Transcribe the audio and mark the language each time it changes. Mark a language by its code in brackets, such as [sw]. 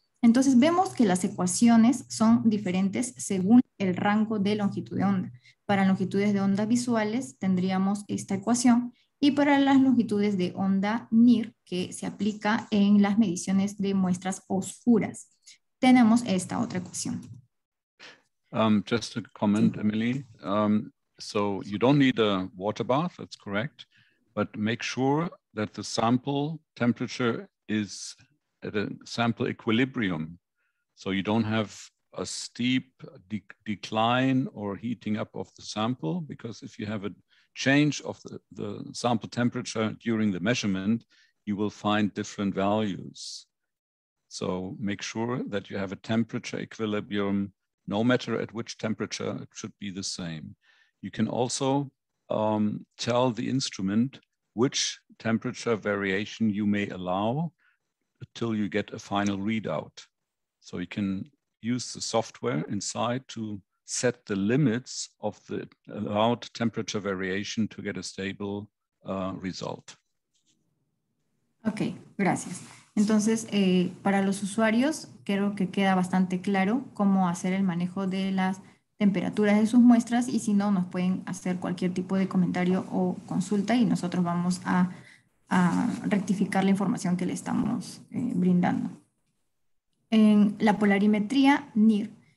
[es] Entonces vemos que las ecuaciones son diferentes según el rango de longitud de onda. Para longitudes de onda visuales tendríamos esta ecuación y para las longitudes de onda NIR, que se aplica en las mediciones de muestras oscuras, tenemos esta otra ecuación. [en] Just a comment, Emily. So you don't need a water bath, that's correct, but make sure that the sample temperature is at a sample equilibrium. So you don't have a steep decline or heating up of the sample, because if you have a change of the sample temperature during the measurement, you will find different values. So make sure that you have a temperature equilibrium, no matter at which temperature, it should be the same. You can also tell the instrument which temperature variation you may allow until you get a final readout. So you can use the software inside to set the limits of the allowed temperature variation to get a stable result. [es] Ok, gracias. Entonces, para los usuarios, creo que queda bastante claro cómo hacer el manejo de las temperaturas de sus muestras, y si no, nos pueden hacer cualquier tipo de comentario o consulta y nosotros vamos a rectificar la información que le estamos brindando. En la polarimetría NIR